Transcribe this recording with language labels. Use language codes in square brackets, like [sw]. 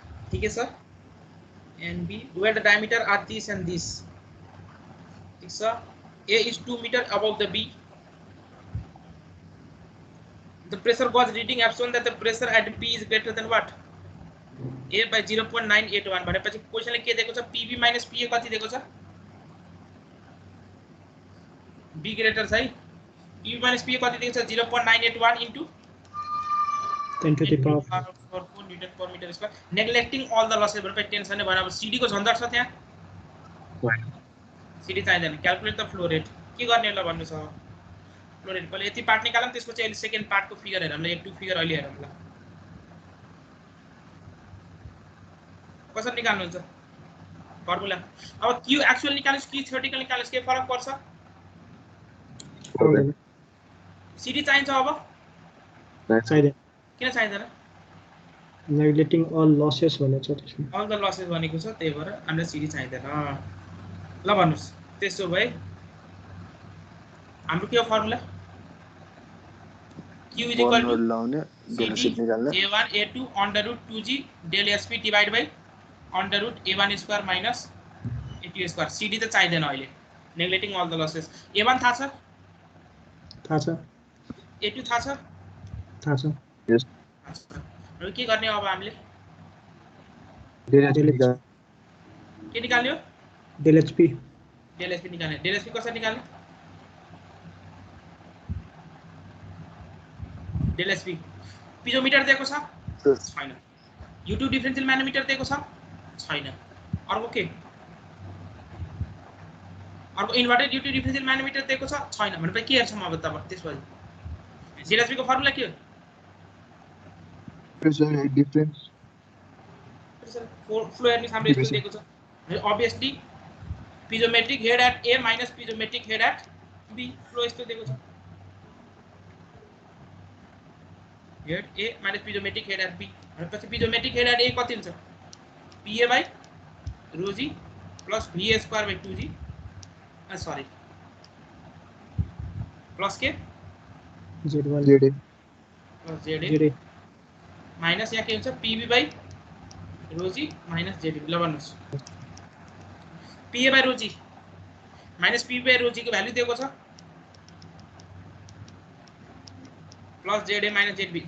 [ne] ठीक है sir? [en] And B, where the diameter are this and this. [ne] ठीक sir? [en] A is 2 meter above the B. The pressure gauge reading have shown that the pressure at B is greater than what? A by 0.981. [ne] भनेपछि क्वेशनले के दिएको छ? PB minus PA कति दिएको छ? B greater छ है? PB minus PA कति दिएको छ? [en] 0.981 into 10 to the power 4 Newton per meter square. Neglecting all the losses. [ne] भनेपछि टेन्सन नै भएन। अब CD को झन्झट छ त्यहाँ। CD चाहिँदैन। Calculate the flow rate. के गर्ने ल भन्नुस् अब? फ्लो रेट पहिले यति पार्ट निकालौँ, त्यसपछि अहिले सेकेन्ड पार्टको फिगर हेरौँ ल। 1 2 फिगर अहिले हेरौँ ल। कसरी निकाल्नुहुन्छ फर्मुला? अब क्यू एक्चुअल निकाल्नुस् कि थ्योरेटिकल निकाल्नुस्, के फरक पर्छ? CD चाहिन्छ अब? चाहिँदैन। किन चाहिँदैन? नेग्लेक्टिङ अल लसेस भनेको छ त्यसमा। अल द लसेस भनेको छ, त्यही भएर हामीलाई CD चाहिँदैन। ल भन्नुस्। त्यसो भए हाम्रो के हो formula? [en] Q is equal to CD A1 A2 under root 2G del SP divided by under root A1 square minus A2 square. [ne] CD त चाहिँदैन अहिले। Neglecting all the losses. A1 थाहा छ? थाहा छ। A2 थाहा छ? थाहा छ। [en] Yes. [ne] र के गर्ने अब हामीले? के निकाल्ने हो? Dell HP. डेल एचपी निकाल्ने। डेल एचपी कसरी निकाल्ने? डेल एचपी पिजोमिटर दिएको छ? छैन। U2 डिफरेन्शियल म्यानोमिटर दिएको छ? छैन। अर्को के? अर्को इन्भर्टेड U2 डिफरेन्शियल म्यानोमिटर दिएको छ? छैन। भनेपछि के हेर्छौँ अब तब त्यसपछि? डेल एचपी को फर्मुला के हो? प्रेशर डिफरेन्स फ्लो हेर्नु हाम्रो यस्तो दिएको छ। [en] obviously piezometric head at A minus piezometric head at B. [ne] Flow यस्तो दिएको छ। [en] head A minus piezometric head at B. [ne] भनेपछि [en] piezometric head at A [ne] कति हुन्छ? [en] PA by rho G plus VA square by 2G. [ne] Sorry plus के [en] Z1 ZA [ne] plus ZA minus यहाँ के हुन्छ? [en] PB by rho G minus ZB. [ne] ल भन्नुस्। [en] PA by rho G minus PB by rho G [ne] को value दिएको छ plus [en] ZA minus ZB.